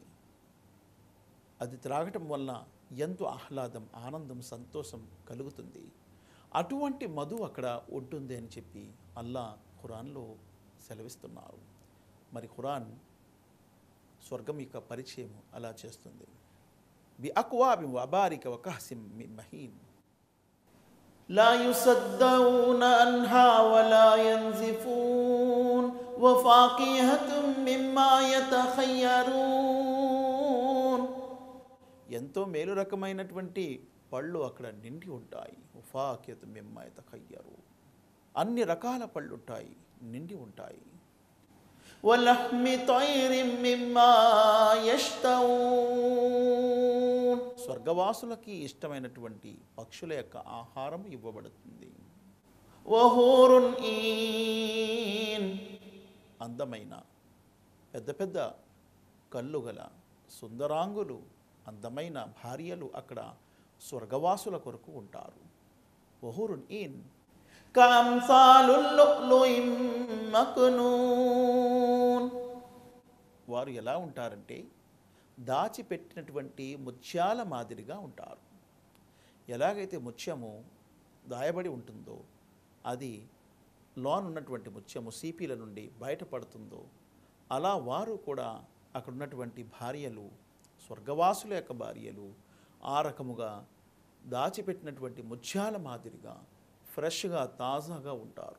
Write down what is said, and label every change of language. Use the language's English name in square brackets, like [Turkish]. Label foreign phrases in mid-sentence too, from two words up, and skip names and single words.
[Telugu] అది త్రాగటం వల్ల ఎంతో ఆహ్లాదం, ఆనందం, సంతోషం కలుగుతుంది. అటువంటి మధు అక్కడ ఉంటుంది అని చెప్పి అల్లా ఖురాన్లో సెలవిస్తున్నారు. మరి ఖురాన్ స్వర్గం యొక్క పరిచయం అలా చేస్తుంది. [Arabic] بأكواب وأباريق وكأس من معين لا يصدعون عنها ولا ينزفون وفاكهة مما يتخيرون, [Telugu] ఎంతో మేలు రకమైనటువంటి పళ్ళు అక్కడ నిండి ఉంటాయి. [Arabic] وفاكهة مما يتخيرون, [Telugu] అన్ని రకాల పళ్ళు ఉంటాయి, నిండి ఉంటాయి. [Arabic] ولحم طير مما يشتهون, [Telugu] స్వర్గవాసులకి ఇష్టమైనటువంటి పక్షుల యొక్క ఆహారం ఇవ్వబడుతుంది. [Arabic] وحور عين, [Telugu] అందమైన పెద్ద పెద్ద కళ్ళు గల సుందరాంగులు, అందమైన భార్యలు అక్కడ స్వర్గవాసుల కొరకు ఉంటారు. [Arabic] وحور عين كأمثال اللؤلؤ المكنون, [Telugu] వారు ఎలా ఉంటారంటే దాచిపెట్టినటువంటి ముత్యాల మాదిరిగా ఉంటారు. ఎలాగైతే ముత్యము దాయబడి ఉంటుందో, అది లోనున్నటువంటి ముత్యము సీపీల నుండి బయటపడుతుందో, అలా వారు కూడా అక్కడ ఉన్నటువంటి భార్యలు, స్వర్గవాసుల యొక్క భార్యలు ఆ రకముగా దాచిపెట్టినటువంటి ముత్యాల మాదిరిగా ఫ్రెష్గా, తాజాగా ఉంటారు.